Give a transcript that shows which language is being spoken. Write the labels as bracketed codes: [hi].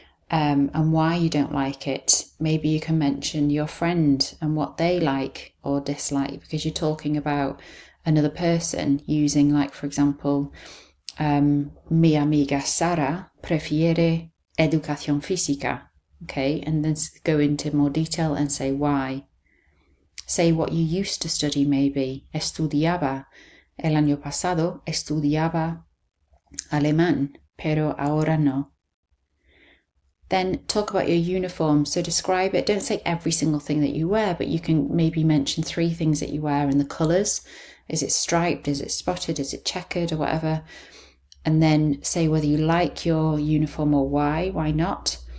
[en] and why you don't like it. Maybe you can mention your friend and what they like or dislike, because you're talking about another person using, like, for example, [es] mi amiga Sara prefiere educación física. [en] Okay, and then go into more detail and say why. Say what you used to study, maybe. [es] Estudiaba. El año pasado estudiaba alemán, pero ahora no. [en] Then talk about your uniform. So describe it. Don't say every single thing that you wear, but you can maybe mention 3 things that you wear and the colours. Is it striped? Is it spotted? Is it checkered or whatever? And then say whether you like your uniform or why not.